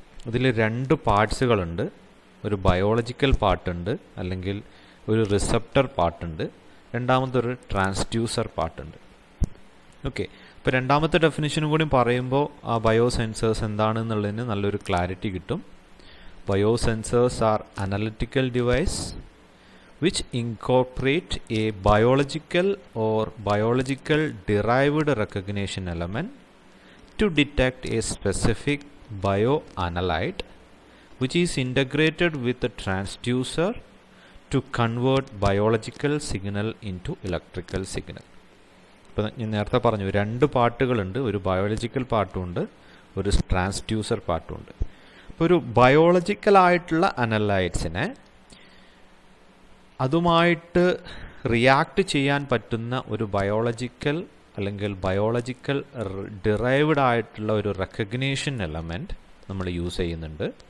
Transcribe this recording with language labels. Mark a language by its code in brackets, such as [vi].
[ml] ഇതിൽ രണ്ട് പാർട്സുകളുണ്ട്. ഒരു ബയോളജിക്കൽ പാർട്ടുണ്ട്, അല്ലെങ്കിൽ ഒരു റിസപ്റ്റർ പാർട്ടുണ്ട്. രണ്ടാമതൊരു ട്രാൻസ്ഡ്യൂസർ പാർട്ടുണ്ട്. ഓക്കെ, ഇപ്പോൾ രണ്ടാമത്തെ ഡെഫിനിഷനും കൂടി പറയുമ്പോൾ ആ ബയോസെൻസേഴ്സ് എന്താണെന്നുള്ളതിന് നല്ലൊരു ക്ലാരിറ്റി കിട്ടും. ബയോസെൻസേഴ്സ് R analytical device [en] which incorporate a biological or biological derived recognition element to detect a specific bioanalyte which is integrated with the transducer to convert biological signal into electrical signal. [ml] ഇപ്പോൾ ഞാൻ നേരത്തെ പറഞ്ഞു, രണ്ട് പാർട്ടുകളുണ്ട്. ഒരു biological പാർട്ടുമുണ്ട്, ഒരു transducer പാർട്ടുമുണ്ട്. ഇപ്പോൾ ഒരു ബയോളജിക്കലായിട്ടുള്ള അനലൈറ്റ്സിനെ അതുമായിട്ട് റിയാക്ട് ചെയ്യാൻ പറ്റുന്ന ഒരു ബയോളജിക്കൽ അല്ലെങ്കിൽ ബയോളജിക്കൽ ഡിറൈവ്ഡ് ആയിട്ടുള്ള ഒരു റെക്കഗ്നീഷൻ എലമെൻറ്റ് നമ്മൾ യൂസ് ചെയ്യുന്നുണ്ട്.